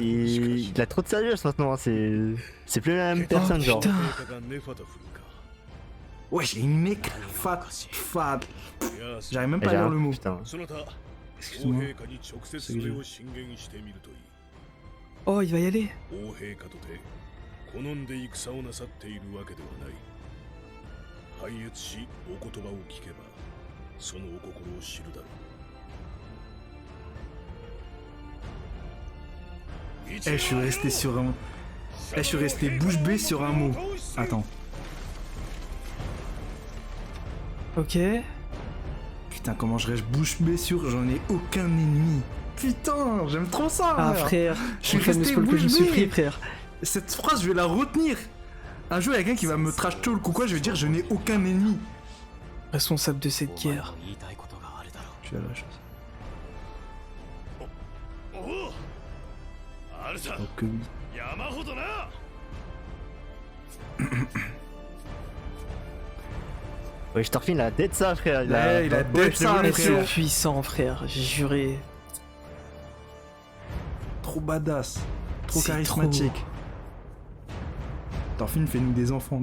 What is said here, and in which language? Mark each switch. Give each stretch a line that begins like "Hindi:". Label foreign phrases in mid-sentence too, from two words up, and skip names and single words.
French: il a trop de sagesse maintenant, hein, c'est plus la même Oh personne, genre. putain! Wesh, il est une mec fat. J'arrive même pas à J'ai lire un- le mot. Putain. Excuse-moi. Oh, il va y aller!
Japanese: 王陛下とて好んで戦をなさっているわけではない。拝謁しお言葉を聞けばそのお心を知るだろう。
French: Eh, je suis resté sur un. Eh, je suis resté bouche bée sur un mot. Attends. Ok. Putain, comment je reste bouche bée sur. J'en ai aucun ennemi. Putain, j'aime trop ça. Ah frère. frère, Je suis le fameux resté scroll que je me bouche suis bée. pris, frère. Cette phrase, je vais la retenir. Un jour, il y a quelqu'un qui va me
English: trash talk
French: ou quoi, je vais dire je n'ai aucun ennemi. Responsable de cette
Japanese: お前
French: guerre.
Japanese: も言いたいことがあるだろう。
French: Je suis à la chose.
Japanese: おおあるさ
French: Donc, oui.
Japanese: 山ほどな。
French: Wesh, Thorfinn, il a dead ça, frère. Ouais, il a dead je ça, le voulais, frère. C'est frère. puissant, frère, j'ai juré. trop badass, trop C'est charismatique. Thorfinn fait-nous des enfants.